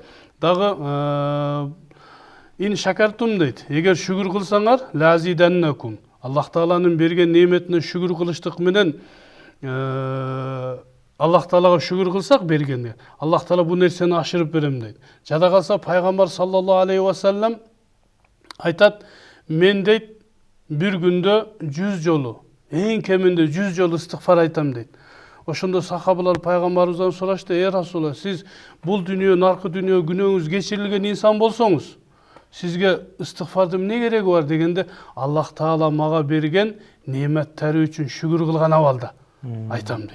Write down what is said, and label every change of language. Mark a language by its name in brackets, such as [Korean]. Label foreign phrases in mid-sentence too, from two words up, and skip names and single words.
[Kyrgyz] Дагы [Arabic] إن شكرتم [Kyrgyz] дейт. Эгер шүгүр кылсаңар, лазиданнакум. Аллах Тааланын берген неметине шүгүр кылыштык менен Аллах Таалага шүгүр кылсак бергенде, Аллах Таала бу нерсени ашырып берем дейт. Жада калса пайгамбар [Arabic] صلى الله عليه وسلم [Kyrgyz] айтат, мен дейт бир күндө 100 жолу, эң кеминде 100 жолу истигфар айтам дейт. Ошондо сахабалар пайгамбарыбыздан сурашты: Расулалла, сиз бул дүйнө, наркы дүйнө күнөөңүз кечирилген инсан болсоңуз, сизге истигфарды эмне кереги бар дегенде, Аллах Таала мага берген неметтери үчүн шүгүр кылган абалда айтам дейт.